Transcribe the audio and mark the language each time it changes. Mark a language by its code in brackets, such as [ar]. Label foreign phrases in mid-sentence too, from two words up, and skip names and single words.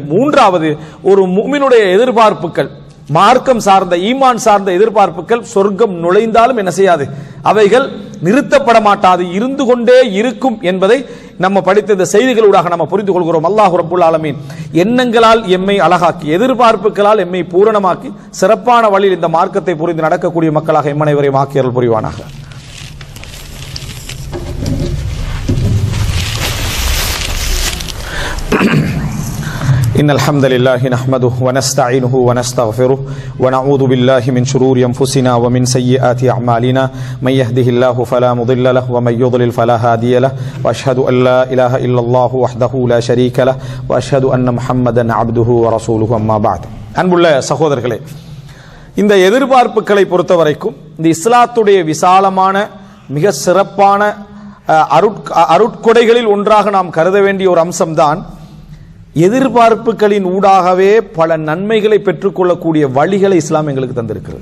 [ta] மூன்றாவது, ஒரு முஃமினுடைய எதிர்பார்ப்புகள், மார்க்கம் சார்ந்த, ஈமான் சார்ந்த எதிர்பார்ப்புகள் சொர்க்கம் நுழைந்தாலும் என்ன செய்யாது, அவைகள் நிறுத்தப்பட மாட்டாது, இருந்து கொண்டே இருக்கும் என்பதை நம்ம படித்த இந்த செய்திகளூடாக நம்ம புரிந்து கொள்கிறோம். அல்லாஹ் [ar] رب العالمين [ta] எண்ணங்களால் எம்மை அழகாக்கி, எதிர்பார்ப்புகளால் எம்மை பூரணமாக்கி, சிறப்பான வழியில் இந்த மார்க்கத்தை புரிந்து நடக்கக்கூடிய மக்களாக எம்மனைவரையும் ஆக்கியருள் புரிவானாக. [ar] إن الحمد لله نحمده ونستعينه ونستغفره ونعوذ بالله من شرور أنفسنا ومن سيئات أعمالنا من يهده الله فلا مضل له ومن يضلل فلا هادي له وأشهد أن لا إله إلا الله وحده لا شريك له وأشهد أن محمدا عبده ورسوله أما بعد. [ta] அன்புள்ள சகோதரர்களே, இந்த எதிர்பார்ப்புகளை பொறுத்தவரைக்கும் இந்த இஸ்லாத்துடைய விசாலமான மிக சிறப்பான அருட்கொடைகளில் ஒன்றாக நாம் கருத வேண்டிய ஒரு அம்சம்தான் எதிர்பார்ப்புகளின் ஊடாகவே பல நன்மைகளை பெற்றுக்கொள்ளக்கூடிய வழிகளை இஸ்லாம் எங்களுக்கு தந்திருக்கிறது.